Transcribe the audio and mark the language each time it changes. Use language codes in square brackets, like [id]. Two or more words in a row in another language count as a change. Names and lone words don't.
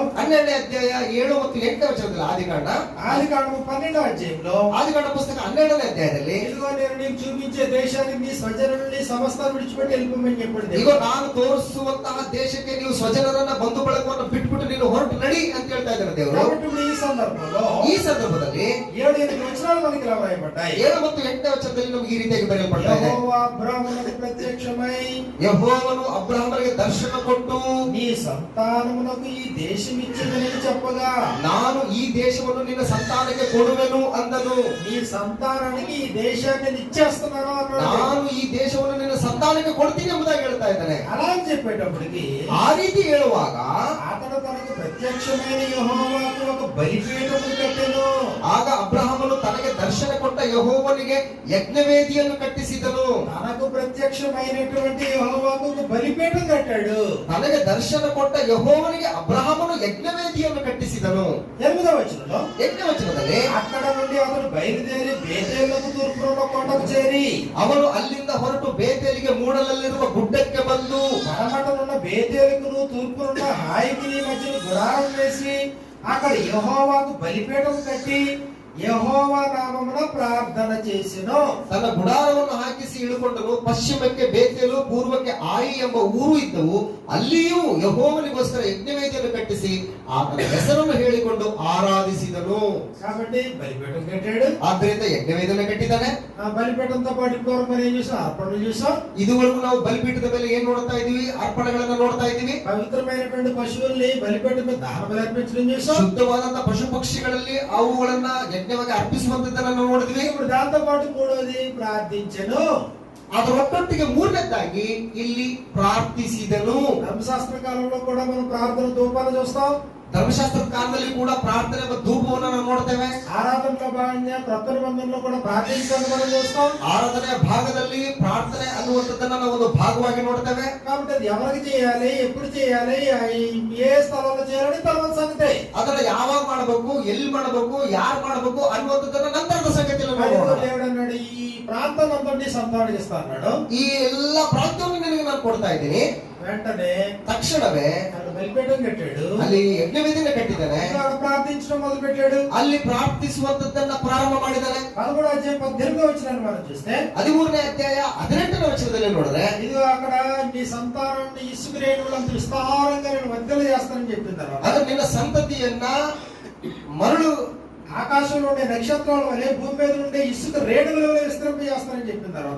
[kn] 12ನೇ ಅಧ್ಯಾಯ 7 ಮತ್ತು 8ನೇ ವಚನದಲ್ಲಿ ಆದಿಕಾಂಡ [te] 12వ అధ్యాయంలో [kn] ಆದಿಕಾಂಡ ಪುಸ್ತಕ 12ನೇ ಅಧ್ಯಾಯದಲ್ಲಿ [te] ఇదిగో నేను నీకు చూపించే దేశానికి నీ స్వజనుల్ని సమస్తాన్ని విడిచిపెట్టి వెళ్ళిపోమని చెప్పాడు [kn] ಈಗ [te] దేవుడు. [kn] ನಾನು ತೋರಿಸುವಂತಹ ದೇಶಕ್ಕೆ ನೀವು ಸ್ವಜನರನ್ನ ಬಂಧು ಬಳಗವನ್ನು ಬಿಟ್ಬಿಟ್ಟು ನೀನು ಹೊರಟು ನಡಿ ಅಂತ ಹೇಳ್ತಾ ಇದ್ದಾರೆ ದೇವರು. [te] కాబట్టి ఇప్పుడు ఈ సందర్భంలో [kn] ಈ ಸಂದರ್ಭದಲ್ಲಿ [te] 7-8 వచనాలు మనకి ఇలా రాయబడ్డాయి. [kn] 7 ಮತ್ತು 8ನೇ ವಚನದಲ್ಲಿ ನಮಗೆ ಈ ರೀತಿಯಾಗಿ ಬರೆಯಲ್ಪಡ್ತಾ ಇದೆ. [te] యెహోవా అబ్రాహామునకు ప్రత్యక్షమై [kn] ಯೆಹೋವನು ಅಬ್ರಹಾಮನಿಗೆ ದರ್ಶನ ಕೊಟ್ಟು [te] నీ సంతానమునకు ఈ దేశం ఇచ్చేదని చెప్పగా [kn] ನಾನು ಈ ದೇಶವನ್ನು ನಿನ್ನ ಸಂತಾನಕ್ಕೆ ಕೊಡುವೆನು ಅಂದನು. [te] నీ సంతానానికి ఈ దేశాన్ని నేను ఇచ్చేస్తున్నాను అన్నాడు. [kn] ನಾನು ಈ ದೇಶವನ್ನು ನಿನ್ನ ಸಂತಾನಕ್ಕೆ ಕೊಡ್ತೀನಿ ಎಂಬುದಾಗಿ ಹೇಳ್ತಾ ಇದ್ದಾನೆ. [te] అలా అని చెప్పేటప్పటికి [kn] ಆ ರೀತಿ ಹೇಳುವಾಗ [te] అతడు తనకు ప్రత్యక్షమైన యెహోవాకు ఒక బలిపీఠము కట్టెను. [kn] ಆಗ ಅಬ್ರಹಾಮನು ತನಗೆ ದರ್ಶನ ಕೊಟ್ಟ ಯೆಹೋವನಿಗೆ ಯಜ್ಞವೇದಿಯನ್ನು ಕಟ್ಟಿಸಿದನು. [te] తనకు ప్రత్యక్షమైనటువంటి యెహోవాకు ఒక బలిపీఠం కట్టాడు. [kn] ತನಗೆ ದರ್ಶನ ಕೊಟ್ಟ ಯೆಹೋವನಿಗೆ ಅಬ್ರಹಾಮನು ಯಜ್ಞವೇದಿಯನ್ನು ಕಟ್ಟಿಸಿದನು. [te] 8వ వచనంలో [kn] ಯಜ್ಞವಚನದಲ್ಲಿ [te] అక్కడ నుండి అతడు బయలుదేరి బేతేలుకు తూర్పున కొండకు చేరి [kn] ಅವನು ಅಲ್ಲಿಂದ ಹೊರಟು ಬೇತೇಲಿಗೆ ಮೂಡಲಲ್ಲಿರುವ ಗುಡ್ಡಕ್ಕೆ ಬಂದು [te] పడమటనున్న బేతేలుకును తూర్పునున్న హాయికి మధ్యన గుడారం వేసి అక్కడ యెహోవాకు బలిపీఠం కట్టి యెహోవా నామమున ప్రార్థన చేసెను. [kn] ತನ್ನ ಗುಡಾರವನ್ನು ಹಾಕಿಸಿ ಇಳುಕೊಂಡನು. ಪಶ್ಚಿಮಕ್ಕೆ ಬೇತೇಲು, ಪೂರ್ವಕ್ಕೆ ಆಯಿ ಎಂಬ ಊರು ಇದ್ದವು. ಅಲ್ಲಿಯೂ ಯೆಹೋವನಿಗೋಸ್ಕರ ಯಜ್ಞವೇದಿಯನ್ನು ಕಟ್ಟಿಸಿ ಆತನ ಹೆಸರನ್ನು ಹೇಳಿಕೊಂಡು ಆರಾಧಿಸಿದನು. [te] కాబట్టి బలిపీఠం కట్టాడు. [kn] ಆದ್ದರಿಂದ ಯಜ್ಞವೇದಿಯನ್ನು ಕಟ್ಟಿದ್ದಾನೆ. [te] ఆ బలిపీఠంతో పాటు ఇంకొక మనం ఏం చూసాం? అర్పణలు చూసాం. [kn] ಇದುವರೆಗೂ ನಾವು ಬಲಿಪೀಠದ ಮೇಲೆ ಏನ್ ನೋಡ್ತಾ ಇದೀವಿ? ಅರ್ಪಣೆಗಳನ್ನ ನೋಡ್ತಾ ಇದೀವಿ. [te] పవిత్రమైనటువంటి పశువుల్ని బలిపీఠం మీద దహన బలి అర్పించడం చూసాం. [kn] ಶುದ್ಧವಾದಂತಹ ಪಶು ಪಕ್ಷಿಗಳಲ್ಲಿ ಅವುಗಳನ್ನ ಯಜ್ಞವಾಗಿ ಅರ್ಪಿಸುವಂತದ್ದನ್ನ ನಾವು ನೋಡಿದ್ವಿ. [te] ఇప్పుడు దాంతో పాటు మూడోది ప్రార్థించెను. [kn] ಅದರ ಒಟ್ಟೊಟ್ಟಿಗೆ ಮೂರನೇದಾಗಿ ಇಲ್ಲಿ ಪ್ರಾರ್ಥಿಸಿದನು. [te] ధర్మశాస్త్ర కాలంలో కూడా మనం ప్రార్థన ధూపాలు చూస్తాం. [kn] ಧರ್ಮಶಾಸ್ತ್ರದ ಕಾಲದಲ್ಲಿ ಕೂಡ ಪ್ರಾರ್ಥನೆ ಮತ್ತು ಧೂಪವನ್ನು ನಾವು ನೋಡ್ತೇವೆ. [te] ఆరాధనలో భాగంగా క్రొత్త నిబంధనలో కూడా ప్రార్థించడానికి మనం చూస్తాం. [kn] ಆರಾಧನೆಯ ಭಾಗದಲ್ಲಿ ಪ್ರಾರ್ಥನೆ ಅನ್ನುವಂಥದ್ದನ್ನ ನಾವು ಒಂದು ಭಾಗವಾಗಿ ನೋಡ್ತೇವೆ. [te] కాబట్టి అది ఎవరికి చేయాలి, ఎప్పుడు చేయాలి, ఏ స్థలంలో చేయాలని తర్వాత సంగతి. [kn] ಅದನ್ನ ಯಾವಾಗ ಮಾಡಬೇಕು, ಎಲ್ಲಿ ಮಾಡಬೇಕು, ಯಾರು ಮಾಡಬೇಕು ಅನ್ನುವಂಥದ್ದನ್ನ ನಂತರದ ಸಂಗತಿಯಲ್ಲಿ ನಾವು [te] అదిగో [kn] ನೋಡೋಣ. [te] దేవుడు అన్నాడు, ఈ ప్రాంతం అంతా నీ సంతానం ఇస్తా అన్నాడు. [kn] ಈ ಎಲ್ಲಾ ಪ್ರಾಂತ್ಯವನ್ನು ನಿನಗೆ ನಾನು ಕೊಡ್ತಾ ಇದ್ದೀನಿ. [te] వెంటనే [kn] ತಕ್ಷಣವೇ [te] అక్కడ బలిపీఠం కట్టాడు. [kn] ಅಲ್ಲಿ ಯಜ್ಞವೇದಿಯನ್ನು ಕಟ್ಟಿದ್ದಾನೆ. [te] అక్కడ ప్రార్థించడం మొదలు పెట్టాడు. [kn] ಅಲ್ಲಿ ಪ್ರಾರ್ಥಿಸುವಂತದ್ದನ್ನ ಪ್ರಾರಂಭ ಮಾಡಿದ್ದಾನೆ. [te] 11వ అధ్యాయం 18వ వచనాన్ని మనం చూస్తే [kn] 13ನೇ ಅಧ್ಯಾಯ 18ನೇ ವಚನದಲ್ಲಿ ನೋಡಿದ್ರೆ [te] ఇదిగో అక్కడ నీ సంతానాన్ని ఇసుక రేణువులంత విస్తారంగా నేను వర్ధలు చేస్తానని చెప్పిన తర్వాత [kn] ಅದು ನಿನ್ನ ಸಂತತಿಯನ್ನ మరಳು [te] ఆకాశంలో ఉండే నక్షత్రాల వలె భూమి మీద ఉండే ఇసుక రేణువుల వలె విస్తరింప చేస్తానని చెప్పిన తర్వాత